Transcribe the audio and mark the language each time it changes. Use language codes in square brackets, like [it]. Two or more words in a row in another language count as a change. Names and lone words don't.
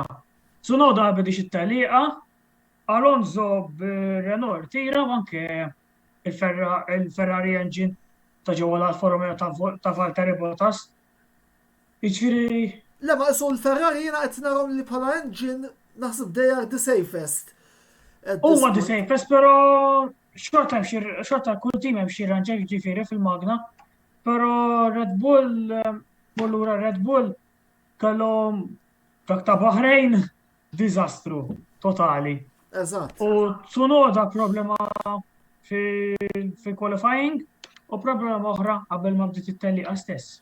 [mt] Tsunoda bedix it-tellieqa, Alonso bil-Renault irtira u anke il-Ferrari engine ta' ġewwa l-Alfa Romeo ta' Valtteri Bottas. Jiġifieri. Le ma isu l-Ferrari jiena qed narhom li bħala engine naħseb [en] they are the safest. Huma the safest, [mt] però xorta kull tim hemm xi ranġaj jiġifieri fil-magna. Però Red Bull, allura Red Bull kellhom dak ta' Bahrain diżastru totali. Eżatt. U Tsunoda problema fil-qualifying u problema oħra qabel ma bdiet it-tellieqa stess.